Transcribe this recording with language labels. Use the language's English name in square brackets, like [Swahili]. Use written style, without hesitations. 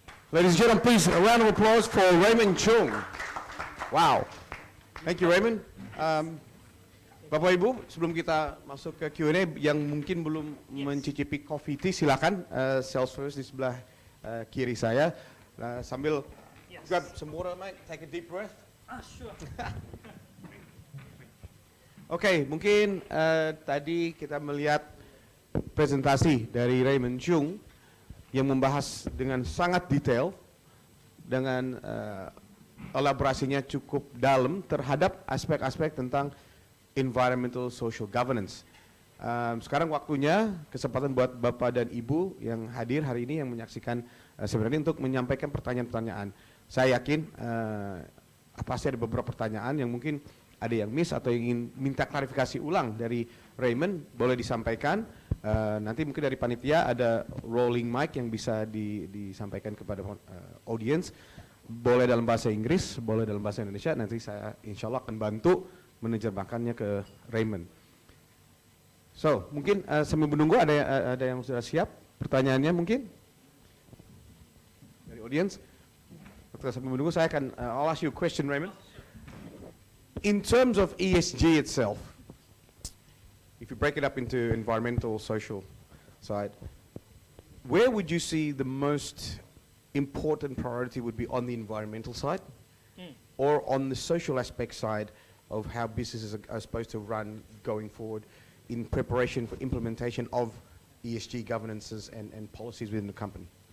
[English] Ladies and gentlemen, please a round of applause for Raymond Chung. Wow. Thank you, Raymond. [Indonesian] Bapak Ibu, sebelum kita masuk ke Q&A, yang mungkin belum mencicipi coffee tea, silakan sales service di sebelah kiri saya. Sambil [English] grab some water, mate, take a deep breath. Sure. [Indonesian] Oke, mungkin tadi kita melihat presentasi dari Raymond Chung yang membahas dengan sangat detail, dengan elaborasinya cukup dalam terhadap aspek-aspek tentang environmental social governance. Sekarang waktunya, kesempatan buat Bapak dan Ibu yang hadir hari ini, yang menyaksikan sebenarnya, untuk menyampaikan pertanyaan-pertanyaan. Saya yakin pasti ada beberapa pertanyaan yang mungkin ada yang miss atau ingin minta klarifikasi ulang dari Raymond, boleh disampaikan. Nanti mungkin dari panitia ada rolling mic yang bisa disampaikan kepada audience. Boleh dalam bahasa Inggris, boleh dalam bahasa Indonesia. Nanti saya insya Allah akan bantu menerjemahkannya ke Raymond. So, mungkin sambil menunggu ada yang sudah siap pertanyaannya mungkin dari audience. Sambil menunggu saya akan [English] I'll ask you a question, Raymond. In terms of ESG itself, if you break it up into environmental, social side, where would you see the most important priority would be on the environmental side or on the social aspect side of how businesses are supposed to run going forward in preparation for implementation of ESG governances and policies within the company?